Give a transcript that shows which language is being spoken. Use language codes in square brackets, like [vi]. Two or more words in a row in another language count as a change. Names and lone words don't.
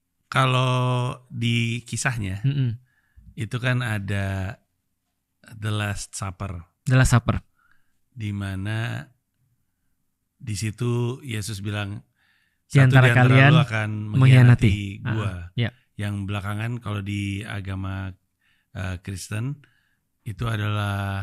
[id] Kalau di kisahnya itu kan ada The Last Supper. The Last Supper. Di mana di situ Yesus bilang Di antara kalian lu akan mengkhianati gua. Yang belakangan kalau di agama Kristen itu adalah